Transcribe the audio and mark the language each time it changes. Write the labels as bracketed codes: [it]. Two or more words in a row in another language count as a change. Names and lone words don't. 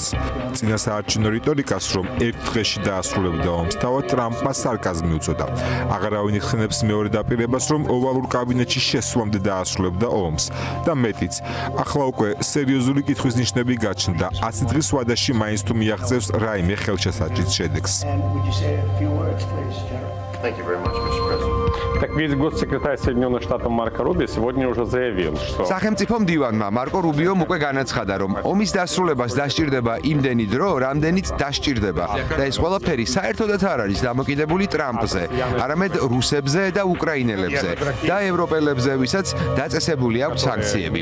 [ka] წინასაარჩევნო რიტორიკას, რომ ერთ დღეში დაასრულებდა ომს, თავად ტრამპმა სარკაზმი უწოდა. აღარავინ იხსენებს მეორე დაპირებას, რომ ოვალურ კაბინეტში შესვლამდე დაასრულებდა ომს და მეტიც. ახლა უკვე სერიოზული კითხვის ნიშნები გაჩნდა. 100 დღის ვადაში მაინც თუ მიაღწევს რაიმე ხელშესაჭრის შედეგს. [en] Thank you very much, Mr. President. [ru] Так ведь госсекретарь Соединенных Штатов Марко Рубио сегодня уже заявил, что [ka] სახელმწიფო მდივანმა მარკო რუბიომ უკვე განაცხადა, რომ ომის დასრულებას დასჭირდება იმდენი დრო, რამდენიც დასჭირდება და ეს ყველაფერი საერთოდაც არ არის დამოკიდებული ტრამპზე, არამედ რუსებზე და უკრაინელებზე და ევროპელებზე, ვისაც დაწესებული აქვს სანქციები.